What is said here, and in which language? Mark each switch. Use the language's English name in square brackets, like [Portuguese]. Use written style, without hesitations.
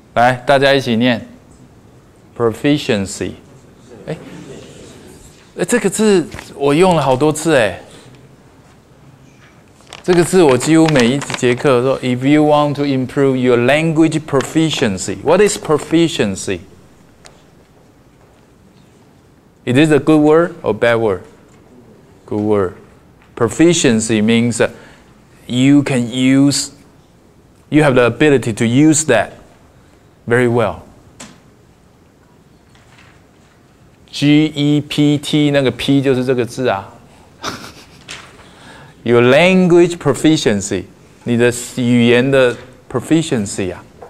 [Chinese] 来，大家一起念 proficiency。这个字我用了好多次哎。这个字我几乎每一节课说 [English] ，If you want to improve your language proficiency, what is proficiency? Is it a good word or bad word? Good word. Proficiency means you can use, you have the ability to use that very well. [Chinese] GEPT 那个 P 就是这个字啊。 [English] Your language proficiency， [Chinese] 你的语言的 proficiency 啊。